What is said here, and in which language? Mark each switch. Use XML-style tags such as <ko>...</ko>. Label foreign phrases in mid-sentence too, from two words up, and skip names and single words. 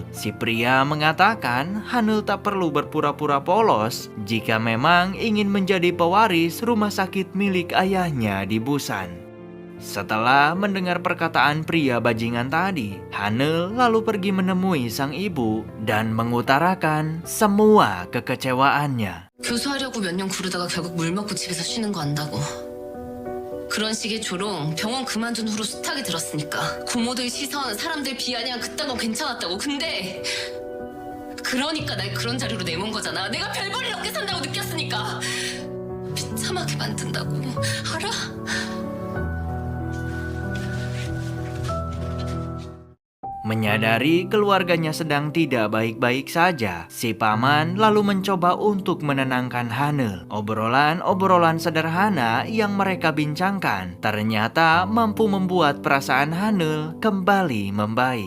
<id>Si pria mengatakan Haneul tak perlu berpura-pura polos jika memang ingin menjadi pewaris rumah sakit milik ayahnya di Busan. Setelah mendengar perkataan pria bajingan tadi, Haneul lalu pergi menemui sang ibu dan mengutarakan semua kekecewaannya.</id> <ko>교수하려고 몇 년 구르다가 결국 물 먹고 집에서 쉬는 거 안다고. 그런 식의 조롱 병원 그만둔 후로 숱하게 들었으니까. 부모들 시선, 사람들 비아냥 그딴 건 괜찮았다고. 근데 그러니까 날 그런 자리로 내몬 거잖아. 내가 별 볼일 없게 산다고 느꼈으니까. 비참하게 만든다고. 알아?</ko> <id>Menyadari keluarganya sedang tidak baik-baik saja, si paman lalu mencoba untuk menenangkan Haneul. Obrolan-obrolan sederhana yang mereka bincangkan ternyata mampu membuat perasaan Haneul kembali membaik.</id>